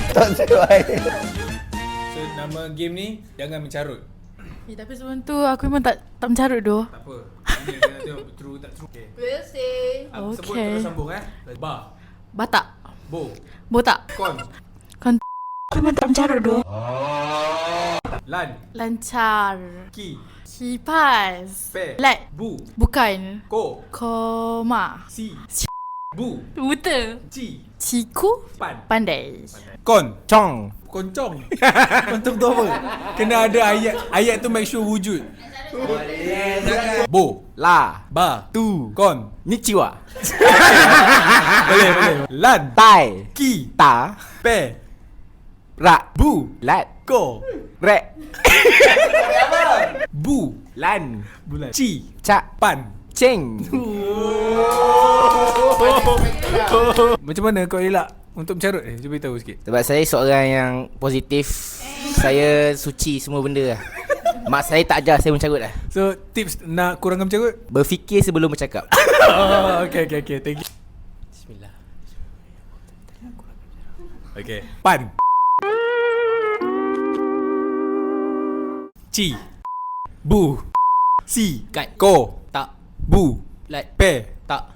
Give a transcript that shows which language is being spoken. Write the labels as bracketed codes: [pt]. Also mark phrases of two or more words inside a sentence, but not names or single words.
[ms] Not sesuai. So nama game ni jangan mencarut. Tapi sebelum tu aku memang tak mencarut doh. Tak apa. Ini kita nak tengok true tak true. Okay. [en] We'll see. [ms] Sebut Okay. terus sambung Bar. Batak. Bo. Botak. Kon. Aku memang tak mencarut doh. Lan. Lancar. Ki. Kipas. Pe. Lat. Bu. Bukan. Ko. Koma. Si. Bu. Buta. Ci. Ciku. Pan. Pandai. Kon. Cong. Koncong. Koncong tu apa? Kena ada ayat tu [en] make sure [ms] wujud. Bo. La. Ba. Tu. Kon. Nichiwa. Boleh. Lan. Tai. Ki. Ta. Pe. Ra. Bu. Lat. Ko. Rek. Bu. Lan. Bulan. Ci. Cak. Pan. Ceng. Macam mana kau elak untuk mencarut? Cuba beritahu sikit. Sebab saya seorang yang positif. Saya suci semua benda lah. Mak saya tak ajar saya mencarut lah. So tips nak kurangkan mencarut? Berfikir sebelum bercakap. [en] Oh, okay. Thank you. [ms] Bismillah. Okay. Pan. Ci. Bu. Si. Kat. Ko. Tak. Bu. Lat. Pe. Tak.